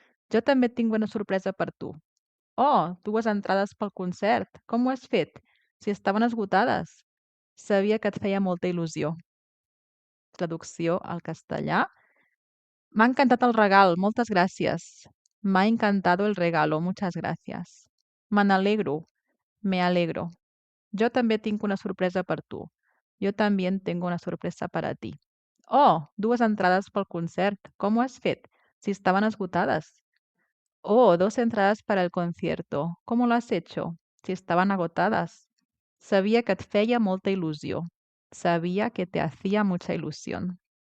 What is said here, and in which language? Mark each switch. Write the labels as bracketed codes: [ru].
[ca] Jo també tinc una sorpresa per tu. Oh, 2 entrades pel concert. Com ho has fet? Si estaven esgotades. Sabia que et feia molta il·lusió. Traducció al castellà. M'ha encantat el regal, moltes gràcies. [es] M'ha encantado el regalo, muchas gracias. [ca] Me n'alegro, [es] me alegro. [ca] Jo també tinc una sorpresa per tu. [es] Yo también tengo una sorpresa para ti. [ca] Oh, 2 entrades pel concert. Com ho has fet? Si estaven esgotades. [es] Oh, 2 entradas para el concierto. ¿Cómo lo has hecho? Si estaban agotadas. [ca] Sabia que et feia molta il·lusió. [es] Sabia que te hacía mucha ilusión.